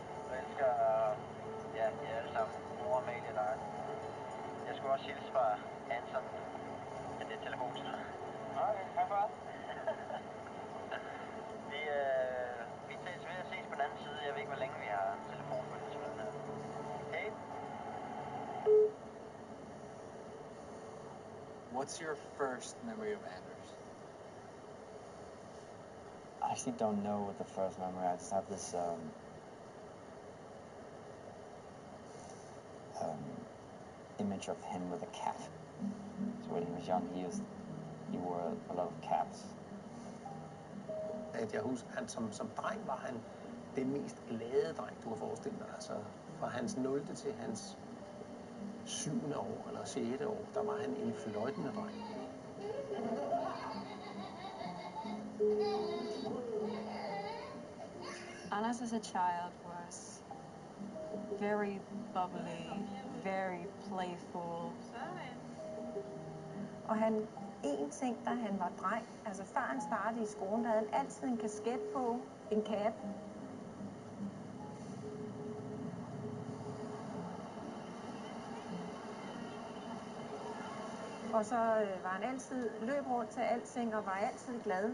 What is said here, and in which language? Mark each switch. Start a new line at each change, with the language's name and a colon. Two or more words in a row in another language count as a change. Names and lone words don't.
Danish: Og jeg elsker ja, jer alle sammen. Mor, Amalie og Lars. Jeg skulle også hilse fra Anton. Men det er telefonen. Okay, hej far. Vi ses ved at ses på den anden side. Jeg ved ikke, hvor længe vi har telefonforbindelse med den her.
English: Hey. What's your first memory of Anders? I actually don't know what the first memory. I just have this image of him with a cat. So when he was young, he wore a lot of caps.
Danish: At jeg husker, han som dreng var han den mest glade dreng, du kan forestille dig. Altså, fra hans 0. til hans 7. år eller 6. år, der var han en fløjtende dreng.
English: Anders as a child was very bubbly, very playful.
Danish: Og en ting, da han var dreng, altså før han startede i skolen, der havde han altid en kasket på, en cap. Og så var han altid løb rundt til alting og var altid glad.